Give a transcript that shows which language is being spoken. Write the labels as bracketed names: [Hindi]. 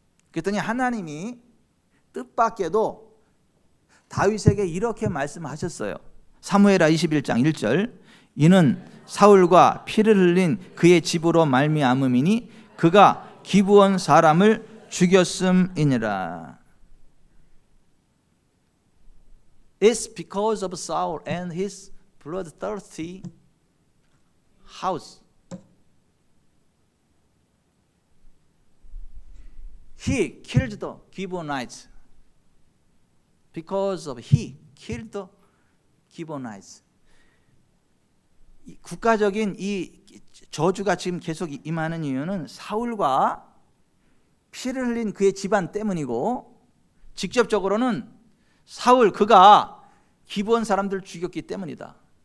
[Korean] 그랬더니 하나님이 뜻밖에도 다윗에게 이렇게 말씀하셨어요. 사무엘하 21장 1절 이는 사울과 피를 흘린 그의 집으로 말미암음이니 그가 기브온 사람을 죽였음이니라. [English] It's because of Saul and his bloodthirsty house. He killed the Gibeonites. Because of he killed the Gibeonites. [Korean] 국가적인 이 저주가 지금 계속 임하는 이유는 사울과 피를 흘린 그의 집안 때문이고 직접적으로는 사울 그가 기브온 사람들을 죽였기 때문이다.